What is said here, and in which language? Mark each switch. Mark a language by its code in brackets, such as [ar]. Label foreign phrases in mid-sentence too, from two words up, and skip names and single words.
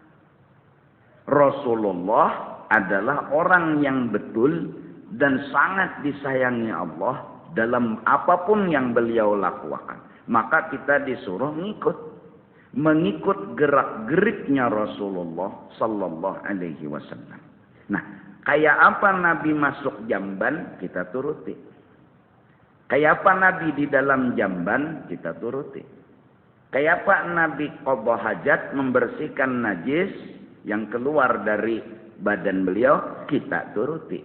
[id] Rasulullah adalah orang yang betul dan sangat disayangi Allah dalam apapun yang beliau lakukan. Maka kita disuruh mengikut gerak-geriknya Rasulullah [ar] sallallahu alaihi wasallam. [id] Nah, kayak apa Nabi masuk jamban, kita turuti. Kayak apa Nabi di dalam jamban, kita turuti. Kayak Pak Nabi qadha hajat membersihkan najis yang keluar dari badan beliau, kita turuti.